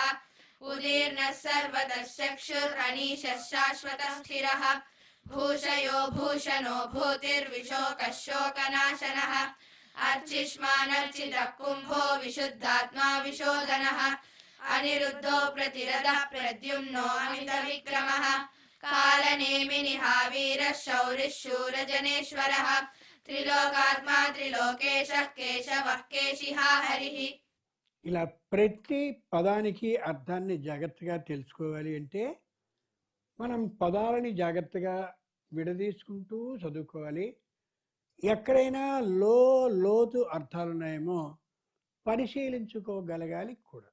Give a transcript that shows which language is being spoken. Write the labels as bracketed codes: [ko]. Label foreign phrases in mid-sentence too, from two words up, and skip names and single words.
[sa] उदीर्णः सर्वतः चक्षुरनीशः शाश्वतः स्थिरः भूषयो भूषणो भूतिर्विशोकः शोकनाशनः अर्चिष्मानर्चितः कुम्भो विशुद्धात्मा विशोधनः अनिरुद्धो प्रतिरथः प्रद्युम्नो अमितविक्रमः कालनेमिनिः वीरः शौरिः शूरजनेश्वरः त्रिलोकात्मा त्रिलोकेशः केशवः केशिहा हरिः. [te] ఇలా ప్రతి పదానికి అర్థాన్ని జాగ్రత్తగా తెలుసుకోవాలి అంటే మనం పదాలని జాగ్రత్తగా విడదీసుకుంటూ చదువుకోవాలి. ఎక్కడైనా లోతు అర్థాలు ఉన్నాయేమో పరిశీలించుకోగలగాలి కూడా.